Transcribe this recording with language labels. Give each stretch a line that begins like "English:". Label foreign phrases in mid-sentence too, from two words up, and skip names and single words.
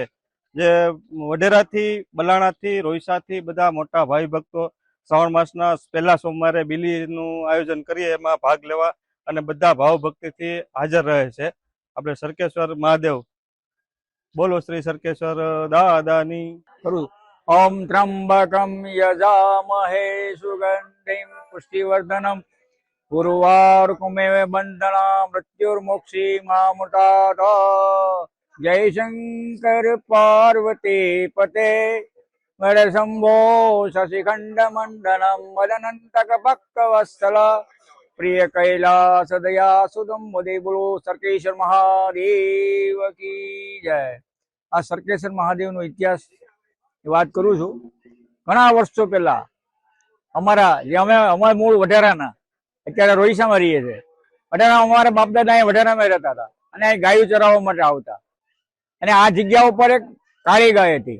Gujarati: જે વઢેરાથી, બલાણાથી, રોઈસાથી બધા મોટા ભાઈ ભક્તો શ્રાવણ માસના પહેલા સોમવારે બિલીનું આયોજન કરીએ એમાં ભાગ લેવા અને બધા ભાવ ભક્તિથી હાજર રહે છે। આપણે સરકેશ્વર મહાદેવ, બોલો શ્રી સરકેશ્વર દાદાની।
Sanskrit: ओम त्र्यंबकं यजामहे सुगंधिं पुष्टिवर्धनम् उर्वारुकमेव बंधना मृत्युर्मोक्षी मामुतात। जय शंकर पार्वती पते वड शंभो शशिखंड मंडलम मदनंतक भक्तवत्सल प्रिय कैलास दया सुदम मुदे
Hindi: बोलो सरकेश्वर महादेव की जय।
Gujarati: આ સરકેશ્વર મહાદેવનો ઇતિહાસ વાત કરું છું। ઘણા વર્ષો પહેલા અમારા મૂળ વઢેરાના, અત્યારે રોઈસામાં રહીએ છીએ। વઢેરા અમારા બાપ દાદા અહીંયા વઢેરામાં રહેતા હતા અને અહીં ગાયો ચરાવવા માટે આવતા। અને આ જગ્યા ઉપર એક કાળી ગાય હતી।